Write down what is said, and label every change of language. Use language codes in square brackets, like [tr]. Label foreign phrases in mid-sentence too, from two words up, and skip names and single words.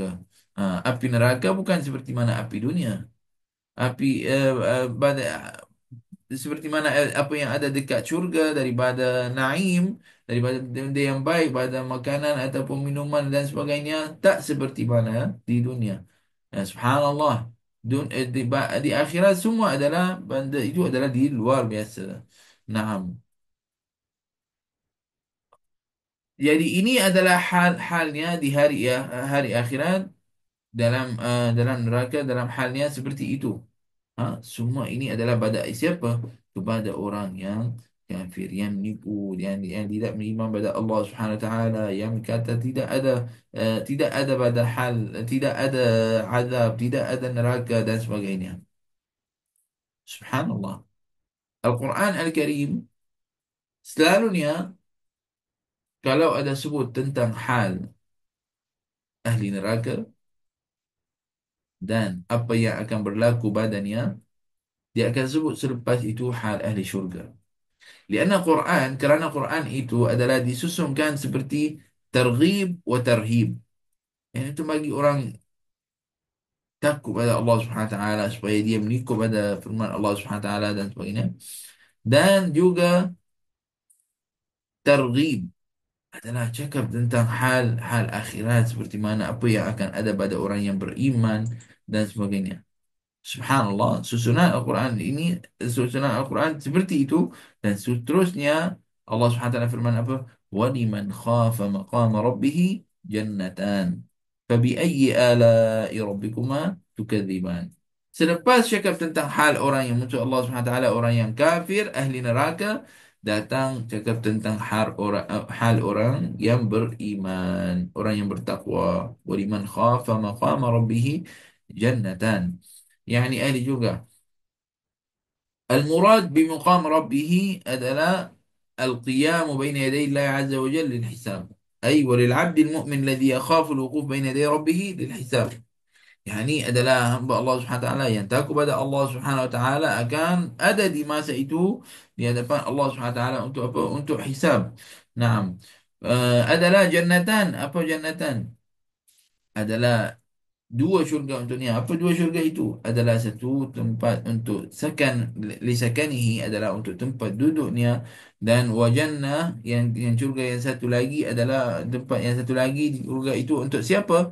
[ms] Api neraka bukan seperti mana api dunia. Api pada seperti mana apa yang ada dekat syurga daripada naim, daripada benda yang baik pada makanan ataupun minuman dan sebagainya, tak seperti mana di dunia. Subhanallah. Di akhirat semua adalah benda itu adalah di luar biasa. Naam. Jadi ini adalah hal-halnya di hari akhirat dalam neraka, dalam halnya seperti itu. Semua ini adalah pada siapa? Kepada orang yang kafir, yang menipu, yang tidak beriman pada Allah [ar] سبحانه وتعالى, [ms] yang kata tidak ada pada hal, tidak ada azab, tidak ada neraka dan sebagainya. Subhanallah. Al-Quran Al-Karim selalunya kalau ada sebut tentang hal ahli neraka dan apa yang akan berlaku padanya, dia akan sebut selepas itu hal ahli syurga. Kerana Quran itu adalah disusunkan seperti [ar] ترغيب وترهيب. [ms] Yang itu bagi orang takut pada Allah [ar] سبحانه وتعالى [ms] supaya dia mengikut pada firman Allah [ar] سبحانه وتعالى [ms] dan sebagainya. Dan juga targhib adalah cakap tentang hal akhirat seperti mana apa yang akan ada pada orang yang beriman dan sebagainya. Subhanallah, susunan Al-Quran ini, susunan Al-Quran seperti itu. Dan seterusnya Allah [ar] سبحانه وتعالى [ms] firman apa? [ar] وَلِمَنْ خَافَ مَقَامَ رَبِّهِ جَنَّتَانِ فَبِأَيِّ آلَاءِ رَبِّكُمَا تُكَذِّبَانِ. [ms] Selepas cakap tentang hal orang yang musuh Allah [ar] سبحانه وتعالى, [ms] orang yang kafir, ahli neraka, datang cakap tentang hal orang yang beriman, orang yang bertakwa. [ar] وَلِمَنْ خَافَ مَقَامَ رَبِّهِ جَنَّتَانِ. [ms] يعني ahli juga. [ar] المراد بمقام ربه adalah القيام بين يدي الله عز وجل للحساب. أي وللعبد المؤمن الذي يخاف الوقوف بين يدي ربه للحساب. [ms] Yani adalah hamba Allah [ar] سبحانه وتعالى [ms] yang takut pada Allah [ar] سبحانه وتعالى [ms] akan ada di masa itu di hadapan Allah [ar] سبحانه وتعالى [ms] untuk apa? Untuk hisab. Naam. Adalah jannatan. Apa jannatan? Adalah dua syurga untuknya. Apa dua syurga itu? Adalah satu tempat untuk lisakanihi, adalah untuk tempat duduknya. Dan wajannah, yang syurga yang satu lagi adalah tempat yang satu lagi di syurga itu untuk siapa?